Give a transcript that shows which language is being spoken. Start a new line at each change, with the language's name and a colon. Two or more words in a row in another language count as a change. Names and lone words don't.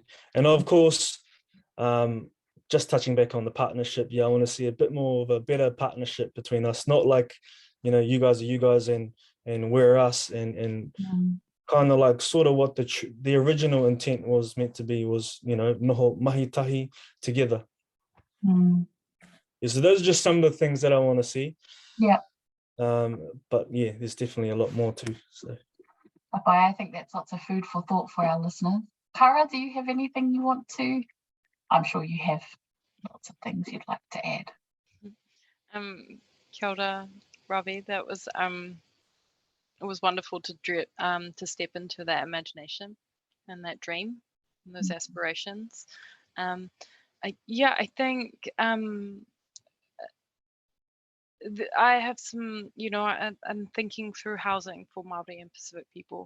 English: And of course, just touching back on the partnership, I want to see a bit more of a better partnership between us, not like you guys are you guys and we're us, and kind of like sort of what the original intent was meant to be, was
Māori: noho mahi tahi
English: together. So those are just some of the things that I want to see. But yeah, there's definitely a lot more too. So I think that's lots of food for thought for our listeners. Kara, do you have anything you want to? I'm sure you have lots of things you'd like to add.
Māori: Kia ora, Ravi.
English: That was it was wonderful to step into that imagination and that dream and those aspirations. I think I have some, I'm thinking through housing for Māori and Pacific people.